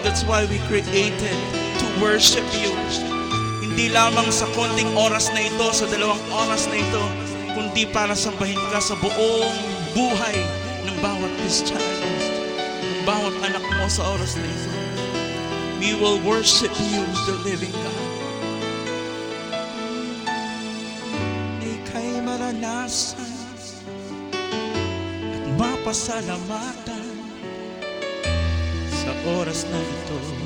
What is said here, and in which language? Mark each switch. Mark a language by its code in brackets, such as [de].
[en] That's why we created to worship you. [tl] Hindi lamang sa konting oras na ito, sa 2 oras na ito, kundi para sambahin ka sa buong buhay ng bawat Kristiyano, bawat anak mo sa oras na ito. [en] We will worship you, the living God. [tl] Ika'y maranasan at mapasalamatan sa oras na ito.